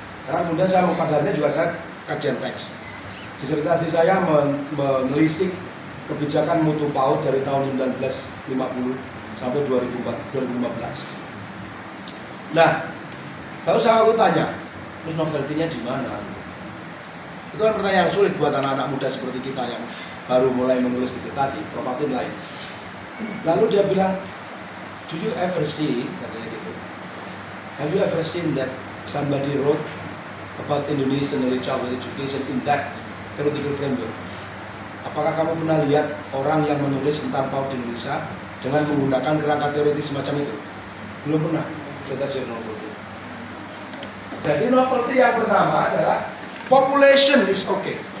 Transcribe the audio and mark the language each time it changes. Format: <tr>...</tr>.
<id>Karena kemudian saya mengkajiannya juga saya kajian teks. Disertasi saya menelisik kebijakan mutu PAUD dari tahun 1950 sampai 2015. Nah, kalau saya tanya, terus novelty-nya di mana? Itu kan pertanyaan yang sulit buat anak-anak muda seperti kita yang baru mulai menulis disertasi, profesi lain. Lalu dia bilang,</id> <en>do you ever see,</en> <id>katanya gitu,</id> <en>have you ever seen that somebody wrote about Indonesian early childhood education in that theoretical framework?</en> <id>Apakah kamu pernah lihat orang yang menulis tentang PAUD di Indonesia dengan menggunakan kerangka teoritis semacam itu? Belum pernah. Coba cari novelty. Jadi novelty yang pertama adalah</id> <en>population is okay.</en>